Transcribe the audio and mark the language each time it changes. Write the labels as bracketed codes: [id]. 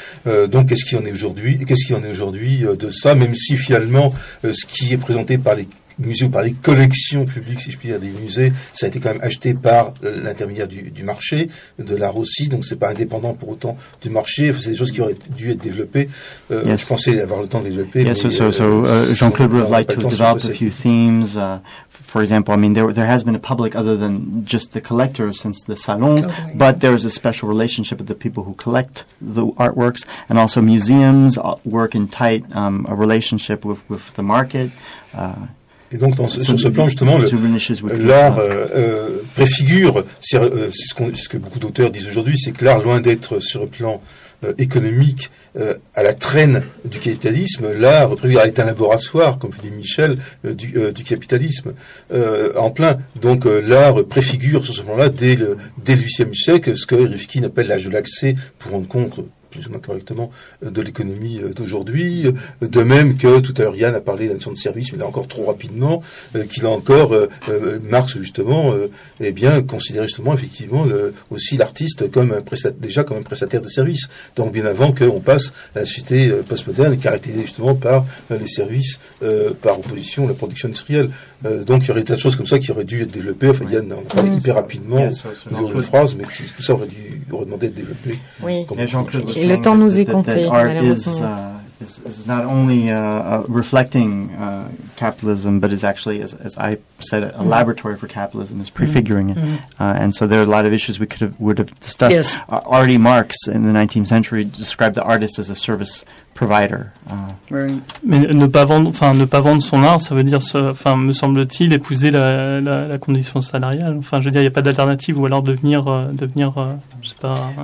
[fr] Donc, qu'est-ce qu'il en est aujourd'hui ? Qu'est-ce qu'il en est aujourd'hui de ça ? Même si finalement, ce qui est présenté par les musées ou par les collections publiques, si je puis dire, des musées, ça a été quand même acheté par l'intermédiaire du marché, de l'art aussi, donc c'est pas indépendant pour autant du marché, enfin, c'est des choses qui auraient dû être développées, je pensais avoir le temps de développer. [en] Jean-Claude would like to develop a few themes, for example, I mean, there has been a public other than just the collectors since the salon, but there is a special relationship with the people who collect the artworks, and also museums work in tight a relationship with the market. [fr] Et donc, sur ce plan, justement, l'art préfigure, c'est ce que beaucoup d'auteurs disent aujourd'hui, c'est que l'art, loin d'être sur le plan économique à la traîne du capitalisme, l'art, après, il a été un laboratoire, comme dit Michel, du capitalisme en plein. Donc l'art préfigure sur ce plan-là, dès le 8e siècle, ce que Rifkin appelle l'âge de l'accès, pour rendre compte, plus ou moins correctement, de l'économie d'aujourd'hui. De même que, tout à l'heure, Yann a parlé de la notion de service, mais là encore trop rapidement, qu'il a encore, Marx, justement, eh bien, considéré, justement, effectivement, aussi l'artiste comme un prestataire de service. Donc, bien avant qu'on passe à la société postmoderne, caractérisée, justement, par les services, par opposition à la production industrielle. Donc, il y aurait des tas de choses comme ça qui auraient dû être développées. Enfin, Yann en parlait hyper rapidement, ouvrir une phrase, mais tout ça aurait demandé d'être développé. Oui. Et le temps nous est compté. [en] Art is not only reflecting capitalism, but is actually, as I said, a laboratory for capitalism, is prefiguring it. And so there are a lot of issues we would have discussed. Yes. Already Marx in the 19th century described the artist as a service provider. [fr] Mais ne pas vendre son art, ça veut dire, enfin, me semble-t-il, épouser la condition salariale. Enfin, je veux dire, il n'y a pas d'alternative, ou alors devenir, je sais pas.